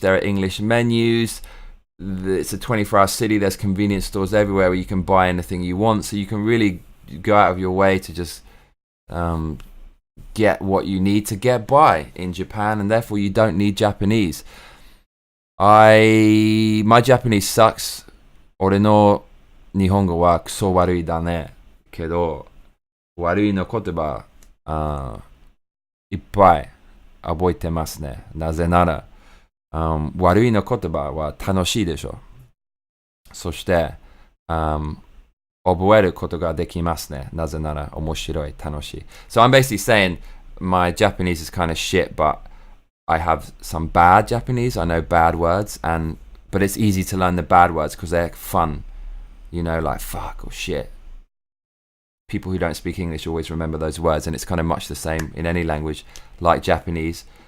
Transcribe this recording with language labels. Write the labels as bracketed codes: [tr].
[en] There are English menus. It's a 24-hour city. There's convenience stores everywhere where you can buy anything you want. So you can really go out of your way to just get what you need to get by in Japan, and therefore you don't need Japanese. My Japanese sucks. [ja] 俺の日本語はクソ悪いだね。けど、悪いの言葉、いっぱい覚えてますね。なぜなら、悪いの言葉は楽しいでしょ。そして、覚えることができますね。なぜなら面白い、楽しい。 [en] So I'm basically saying my Japanese is kind of shit, but I have some bad Japanese. I know bad words, but it's easy to learn the bad words because they're fun. You know, like fuck or shit. People who don't speak English always remember those words, and it's kind of much the same in any language like Japanese.